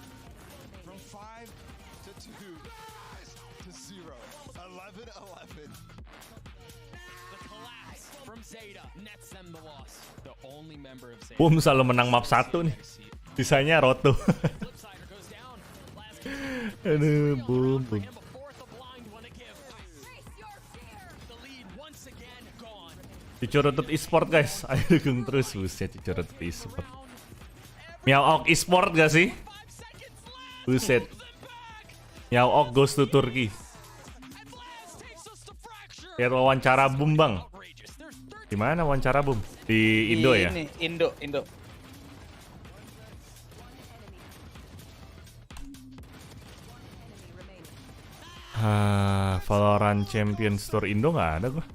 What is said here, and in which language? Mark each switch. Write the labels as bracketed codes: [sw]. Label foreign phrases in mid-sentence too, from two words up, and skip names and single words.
[id] Boom selalu menang map 1 nih. Sisanya roto. Aduh, boom. Cucurutut e-sport guys, ayo dukung terus. Buset, Cucurutut e-sport. Miaok e-sport gak sih? [en] Buset. Miaok goes to Turkey. [id] Lihat wawancara Boom bang. Di mana wawancara Boom? Di Indo ya? Ini, Indo. Valorant Champions Tour Indo nggak ada gua.